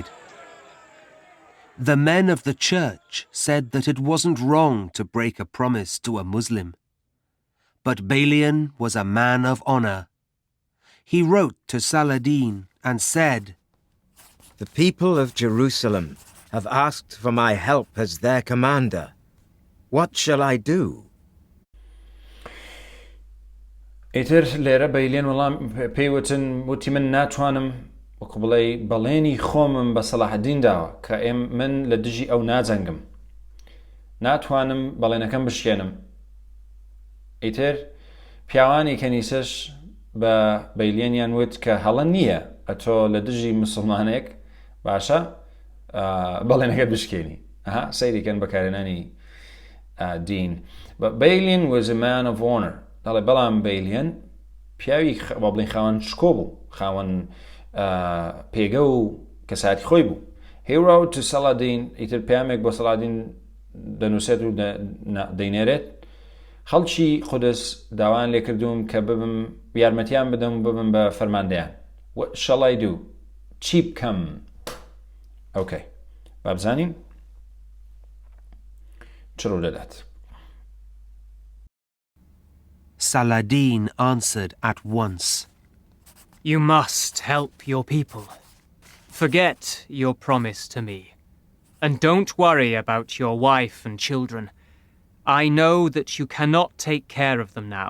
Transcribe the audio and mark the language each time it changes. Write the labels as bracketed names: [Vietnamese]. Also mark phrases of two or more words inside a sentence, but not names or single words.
[English] The men of the church said that it wasn't wrong to break a promise to a Muslim. But Balian was a man of honor. He wrote to Saladin and said, The people of Jerusalem have asked for my help as their commander. What shall I do? [Central Kurdish] ئیتر لێرە بەیلێن وەڵام پێیوتن وتی من ناتوانم وەکو بڵێ بەڵێنی خۆمم بە سەڵاحەدین داوە کە من لە دژی ئەو ناجەنگم ناتوانم بەڵێنەکەم بشکێنم ئیتر پیاوانی کەنیسەش بە بەیلێنیان وت کە هەڵە نییە ئەتۆ لە دژی مسلمانێک باشە بەڵێنەکەت بشکێنی سەیریکەن بەکارهێنانی دین. [English] But Balian was a man of honor. [Central Kurdish] دەڵێ بەڵام بەیلێن پیاوی با بڵێن خاوەن شکۆ بوو خاوەن پێگە و کەساتی خۆی بوو. [English] He wrote to Saladin [Central Kurdish] ئیتر پامێک بۆ سەڵادین دەنووسێت و دەینێرێت خەڵکی خودس داوان لێ کردوم کە ببم یارمەتیان بدەم و ببم بە فەرماندەیان. [English] What shall I do? [Central Kurdish] چی بکەم؟ ئۆکەی با بزانین چ ڕوو دەدات. [English] Saladin answered at once. You must help your people. Forget your promise to me. And don't worry about your wife and children. I know that you cannot take care of them now.